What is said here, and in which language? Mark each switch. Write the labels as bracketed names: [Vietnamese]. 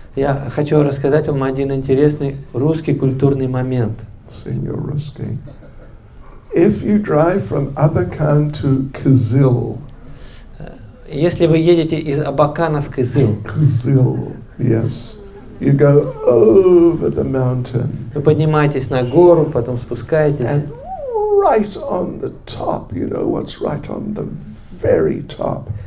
[Russian] Я хочу рассказать вам один интересный русский культурный момент. Senior Ruski. [English] If you drive from Abakan to Kizil, [Russian] Если вы едете из Абакана в Кызыл, [English] yes, you go over the mountain, [Russian] вы поднимаетесь на гору, потом спускаетесь, [English] and right on the top, you know what's right on the very top?